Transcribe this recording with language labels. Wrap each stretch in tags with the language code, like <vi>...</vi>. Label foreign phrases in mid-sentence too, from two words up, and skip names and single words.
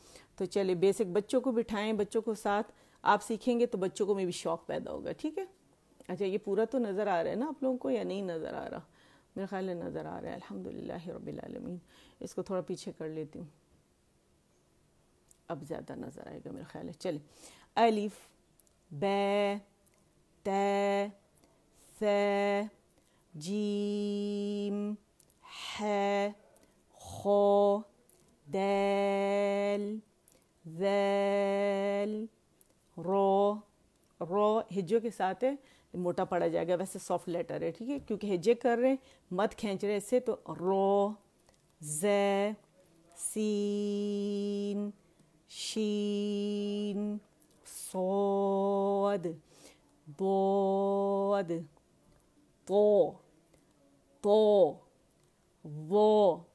<ur>تو چلے بیسک بچوں کو بٹھائیں، بچوں کو ساتھ آپ سیکھیں گے تو بچوں کو میں بھی شوق پیدا ہوگا، ٹھیک ہے. اچھا یہ پورا تو نظر آ رہا ہے نا آپ لوگوں کو یا نہیں نظر آ رہا؟ میرے خیال ہے نظر آ رہا ہے.</ur> <ar>الحمدللہ رب العالمین.</ar> <ur>اس کو تھوڑا پیچھے کر لیتی ہوں، اب زیادہ نظر آئے گا میرے خیال ہے. چلیں، الف ب ت ث جیم ح خ دال ذال رو ہجوں کے ساتھ ہے موٹا پڑا جائے گا، ویسے سافٹ لیٹر ہے، ٹھیک ہے، کیونکہ ہجے کر رہے ہیں مت کھینچ رہے اس سے، تو رو ز سین شین صاد ضاد طو ظو</ur>